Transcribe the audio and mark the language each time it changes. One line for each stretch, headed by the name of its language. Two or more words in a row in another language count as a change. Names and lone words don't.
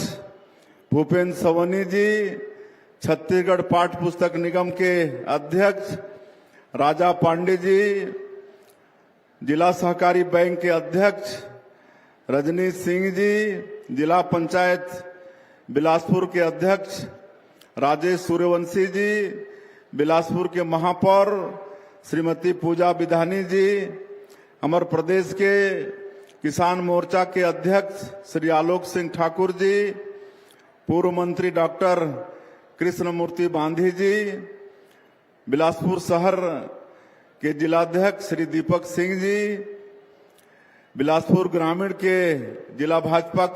Hindi: भूपेंद्र सवनी जी, छत्तीसगढ़ पाठ पुस्तक निगम के अध्यक्ष राजा पांडे जी, जिला सहकारी बैंक के अध्यक्ष रजनीश सिंह जी, जिला पंचायत बिलासपुर के अध्यक्ष राजेश सूर्यवंशी जी, बिलासपुर के महापौर श्रीमती पूजा विधानी जी, हमारे प्रदेश के किसान मोर्चा के अध्यक्ष श्री आलोक सिंह ठाकुर जी, पूर्व मंत्री डॉक्टर कृष्णमूर्ति बांधी जी, बिलासपुर शहर के जिलाध्यक्ष श्री दीपक सिंह जी, बिलासपुर ग्रामीण के जिला भाजपा के